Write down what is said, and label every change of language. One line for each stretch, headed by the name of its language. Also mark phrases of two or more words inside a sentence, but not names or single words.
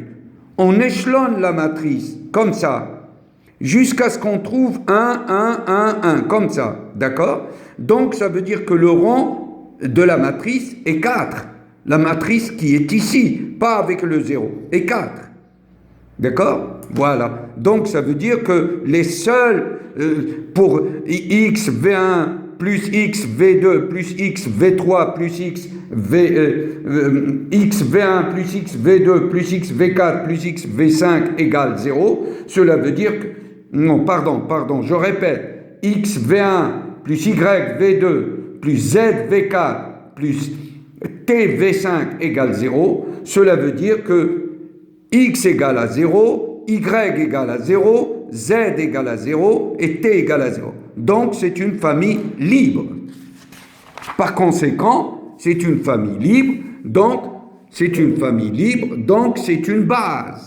French: On échelonne la matrice comme ça, jusqu'à ce qu'on trouve 1, 1, 1, 1, comme ça. D'accord? Donc ça veut dire que le rond de la matrice est 4. La matrice qui est ici, pas avec le 0, est 4. D'accord? Voilà. Donc ça veut dire que les seuls pour x V1 plus x V2 plus x V3 plus x V1 plus x V2 plus x V4 plus x V5 égale 0, cela veut dire que... Non, pardon, je répète. X V1 plus y V2 plus z V4 plus t V5 égale 0, cela veut dire que x égale à 0, y égale à 0, z égale à 0 et t égale à 0. Donc c'est une famille libre. Par conséquent, c'est une famille libre, donc c'est une base.